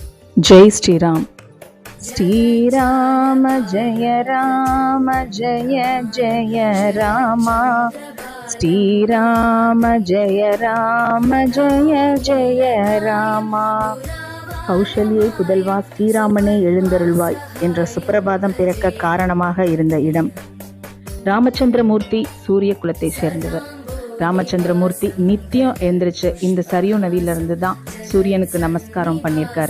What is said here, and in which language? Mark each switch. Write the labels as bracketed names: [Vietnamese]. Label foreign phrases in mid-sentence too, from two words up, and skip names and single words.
[Hindi] जय श्री राम। श्री राम जय जय जय रामा। श्री राम जय जय ராமா. [Tamil] கௌசல்யை புதல்வா ஸ்ரீராமனே எழுந்தருள்வாய் என்ற சுப்பிரபாதம் பிறக்க காரணமாக இருந்த இடம். ராமச்சந்திரமூர்த்தி சூரிய குலத்தை சேர்ந்தவர். ராமச்சந்திரமூர்த்தி நித்தியம் எழுந்திரிச்சு இந்த சரியு நதியிலிருந்து தான் சூரியனுக்கு நமஸ்காரம் பண்ணியிருக்காரு.